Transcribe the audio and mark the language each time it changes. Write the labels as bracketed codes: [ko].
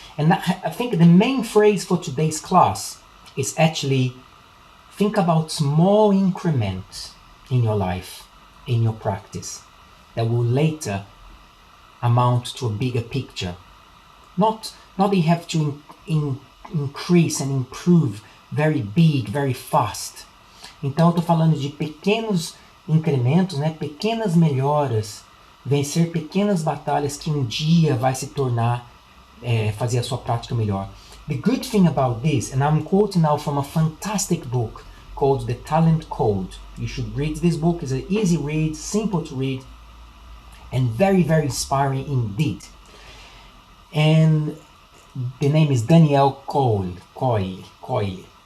[en] And I think the main phrase for today's class is actually think about small increments in your life, in your practice, that will later amount to a bigger picture. Not that you have to increase and improve very big, very fast. [pt] Então eu estou falando de pequenos incrementos, né? Pequenas melhoras, vencer pequenas batalhas que um dia vai se tornar, fazer a sua prática melhor. [en] The good thing about this, and I'm quoting now from a fantastic book called The Talent Code. You should read this book. It's an easy read, simple to read, and very, very inspiring indeed. And the name is Daniel Coyle.